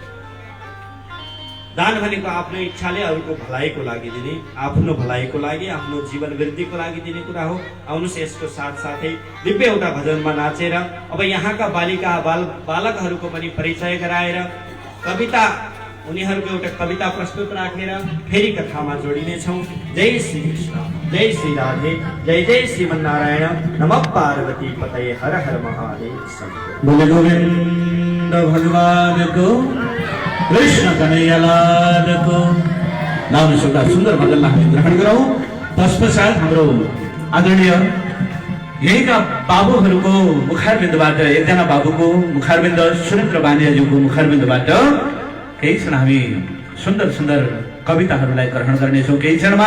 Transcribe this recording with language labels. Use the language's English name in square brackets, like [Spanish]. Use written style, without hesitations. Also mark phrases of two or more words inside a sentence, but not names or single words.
[Nepali] दान भनेको आफ्नो इच्छाले अरूको भलाइको लागि दिने, आफ्नो भलाइको लागि, आफ्नो जीवन वृद्धिको लागि दिने कुरा हो। आउनुहोस् यसको साथसाथै दिव्य एउटा भजनमा नाचेर अब यहाँका बालिका बालकहरूको पनि परिचय गराएर कविता, उनीहरूको एउटा कविता प्रस्तुत राखेर फेरि कथामा जोडिनेछौँ। [Sanskrit] जय श्री कृष्ण, जय श्री राधे, जय जय श्रीमन्नारायण, नमः पार्वती पतये, [Hindi] हर हर महादेव। बोले गोविंद भगवान को, कृष्ण कन्हैया लाल को। [Nepali] लाउनुहोस् एउटा सुन्दर भजनलाई हामी ग्रहण गरौँ। तत्पश्चात हाम्रो आदरणीय यहीँका बाबुहरूको मुखारबिन्दबाट, एकजना बाबुको मुखारबिन्द, सुरेन्द्र बानियाज्यूको मुखारबिन्दबाट केही क्षण हामी सुन्दर सुन्दर कविताहरूलाई ग्रहण गर्नेछौँ केही क्षणमा।